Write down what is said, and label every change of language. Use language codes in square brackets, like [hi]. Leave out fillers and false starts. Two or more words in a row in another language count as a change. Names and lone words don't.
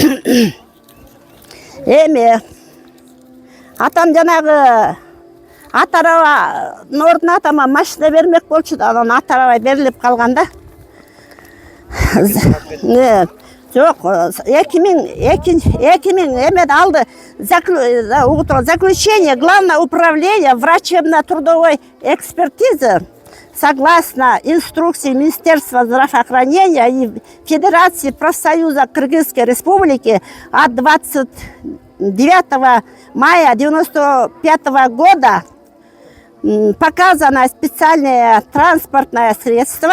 [ky] Эми атам жанагы ат арабанын ордуна атама машина бермек болчу да, анан ат араба берилип калганда. Жок, 2000 эмеде алды [ru] заключение Главное управление врачебно-трудовой экспертизы согласно инструкции Министерства здравоохранения и Федерации профсоюза Кыргызской Республики от 29 мая 1995 года показано специальное транспортное средство